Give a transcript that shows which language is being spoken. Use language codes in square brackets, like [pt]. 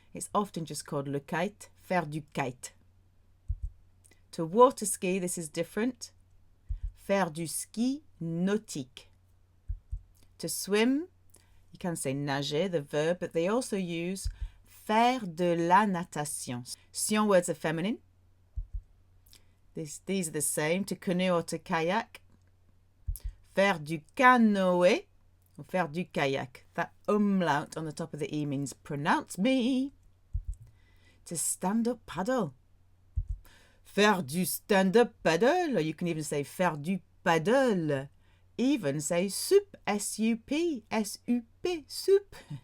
[en] It's often just called [fr] le kite, faire du kite. [en] To water ski, this is different. [fr] Faire du ski nautique. [en] To swim, you can say nager, the verb, but they also use [fr] faire de la natation. [en] Sion words are feminine. These are the same. To canoe or to kayak. [fr] Faire du canoë [en] or [fr] faire du kayak. [en] That umlaut on the top of the E means pronounce me. To stand up paddle. [fr] Faire du stand-up paddle, [en] or you can even say [fr] faire du paddle. [en] Even say soup, S-U-P, S-U-P, soup.